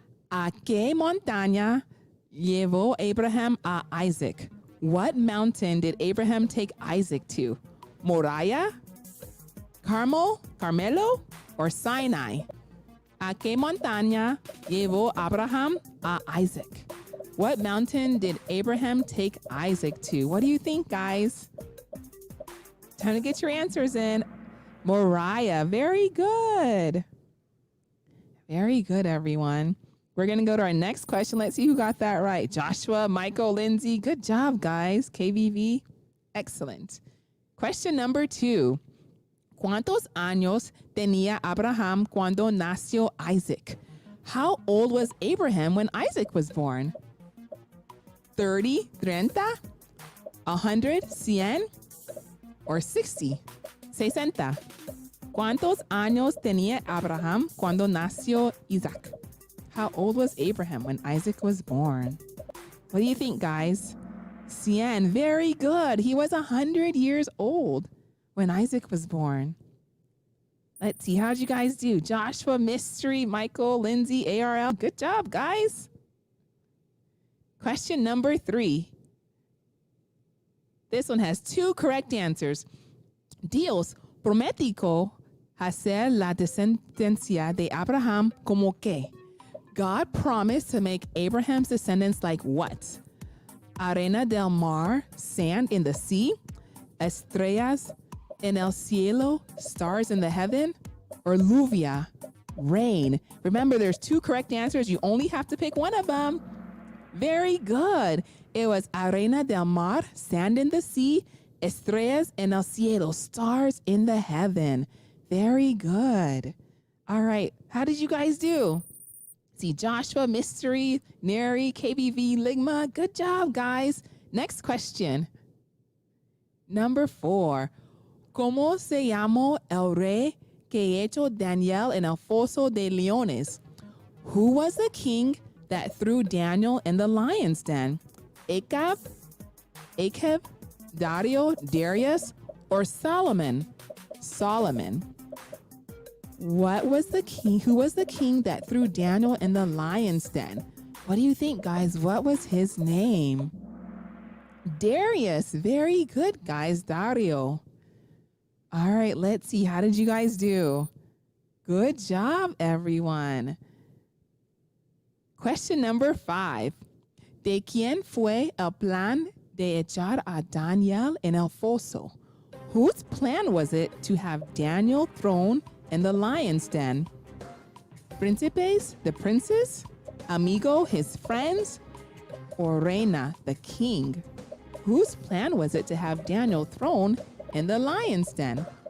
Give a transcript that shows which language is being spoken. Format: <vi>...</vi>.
<es>¿A qué montaña llevó Abraham a Isaac?</es> <en>What mountain did Abraham take Isaac to? Moriah, Carmelo, or Sinai?</en> <es>¿A qué montaña llevó Abraham a Isaac?</es> <en>What mountain did Abraham take Isaac to? What do you think, guys? Time to get your answers in. Moriah, very good. Very good, everyone. We're going to go to our next question. Let's see who got that right. Joshua, Michael, Lindsay. Good job, guys. KVV, excellent. Question number 2.</en> <es>¿Cuántos años tenía Abraham cuando nació Isaac?</es> <en>How old was Abraham when Isaac was born? 30, 30, 100, 100, or 60, 60.</en> <es>¿Cuántos años tenía Abraham cuando nació Isaac?</es> <en>How old was Abraham when Isaac was born? What do you think, guys? 100, very good. He was 100 years old when Isaac was born. Let's see, how'd you guys do? Joshua, Mystery, Michael, Lindsay, ARL. Good job, guys. Question number 3. This one has 2 correct answers.</en> <es>Dios prometió hacer la descendencia de Abraham como que.</es> <en>God promised to make Abraham's descendants like what?</en> <es>Arena del mar,</es> <en>sand in the sea,</en> <es>estrellas en el cielo,</es> <en>stars in the heaven, or lluvia, rain. Remember, there's 2 correct answers. You only have to pick one of them. Very good. It was</en> <es>arena del mar,</es> <en>sand in the sea,</en> <es>estrellas en el cielo,</es> <en>stars in the heaven. Very good. All right. How did you guys do? See, Joshua, Mystery, Neri, KBV, Ligma. Good job, guys. Next question. Number 4.</en> <es>¿Cómo se llamó el rey que echó Daniel en el foso de leones?</es> <en>Who was the king that threw Daniel in the lion's den? Achab, Darius, or Solomon? Solomon. What was the king? Who was the king that threw Daniel in the lion's den? What do you think, guys? What was his name? Darius. Very good, guys. Dario. All right, let's see. How did you guys do? Good job, everyone. Question number 5.</en> <es>¿De quién fue el plan de echar a Daniel en el foso?</es> <en>Whose plan was it to have Daniel thrown in the lion's den? Príncipes, the princes, amigo, his friends, or reina, the king? Whose plan was it to have Daniel thrown in the lion's den?</en>